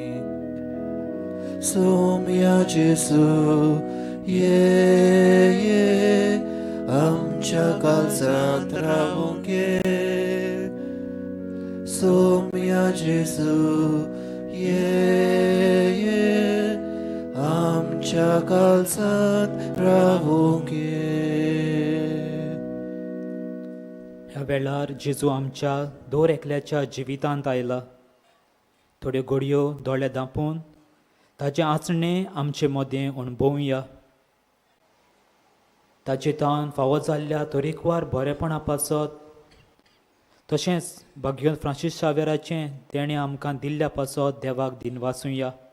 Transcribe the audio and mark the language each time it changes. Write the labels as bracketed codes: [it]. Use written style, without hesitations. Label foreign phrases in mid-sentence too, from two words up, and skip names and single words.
[kok] Somya Jesu, ye, amcha kalzat ravunge. Somya Jesu, ye, amcha kalzat ravunge. ह्या वेळार जेजू आमच्या दर एकल्याच्या जिवितांत आयला. थोड्यो घडयो दोळे धांपून ताचे आचणे आमचे मदें अणभवुया. ताचे तान फावो जाल्ल्या तरेकवार बरेपणा पासत तशेंच भगवंत फ्रांसीस शावेराचें तेणें आमकां दिल्ल्या पासत देवाक दिनवासुया.